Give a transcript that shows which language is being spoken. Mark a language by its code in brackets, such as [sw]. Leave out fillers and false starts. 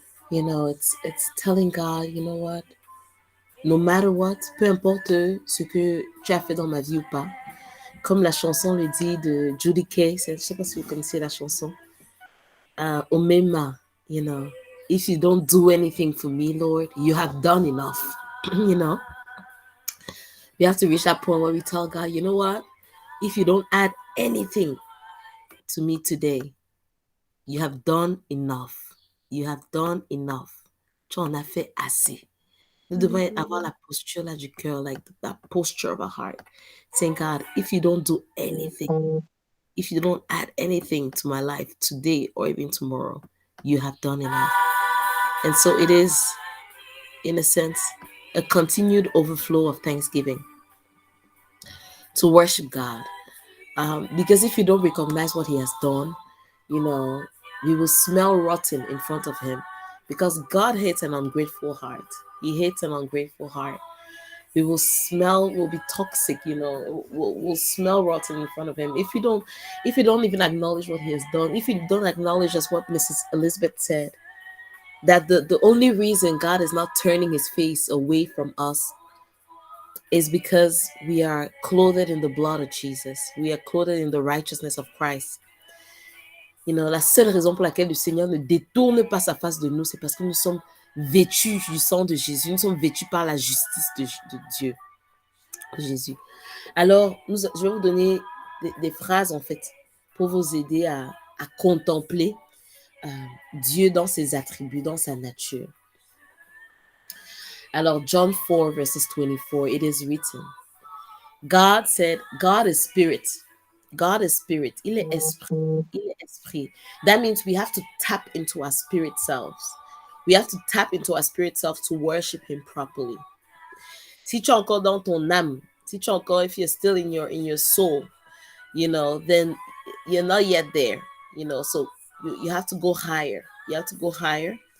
[en] It's telling God, you know what, no matter what, [fr] peu importe ce que tu as fait dans ma vie ou pas, comme la chanson le dit de Judy Kay, je ne sais pas si vous connaissez la chanson, Omema, [en] if you don't do anything for me, Lord, you have done enough. We have to reach that point where we tell God, you know what, if you don't add anything to me today, you have done enough. You have done enough. [fr] Tu en as fait assez. Nous devons avoir la posture là du cœur, [en] like that posture of our heart. Saying, God, if you don't do anything, if you don't add anything to my life today or even tomorrow, you have done enough. And so it is, in a sense, a continued overflow of thanksgiving to worship God. Because if you don't recognize what He has done, we will smell rotten in front of Him. Because God hates an ungrateful heart. He hates an ungrateful heart. We'll be toxic, we'll smell rotten in front of Him. If you don't even acknowledge what He has done, if you don't acknowledge, as what Mrs. Elizabeth said, that the only reason God is not turning His face away from us is because we are clothed in the blood of Jesus. We are clothed in the righteousness of Christ. [fr] La seule raison pour laquelle le Seigneur ne détourne pas sa face de nous, c'est parce que nous sommes vêtus du sang de Jésus. Nous sommes vêtus par la justice de Dieu, de Jésus. Alors, je vais vous donner des phrases, en fait, pour vous aider à contempler Dieu dans ses attributs, dans sa nature. Alors, [en] John 4, verses 24, it is written, God said, God is spirit. God is spirit. [fr] Il est esprit. Il est esprit. [en] That means we have to tap into our spirit selves. We have to tap into our spirit self to worship Him properly. [fr] Si tu es encore [en] dans ton âme, si tu es encore, if you're still in your soul, then you're not yet there, so you have to go higher. You have to go higher.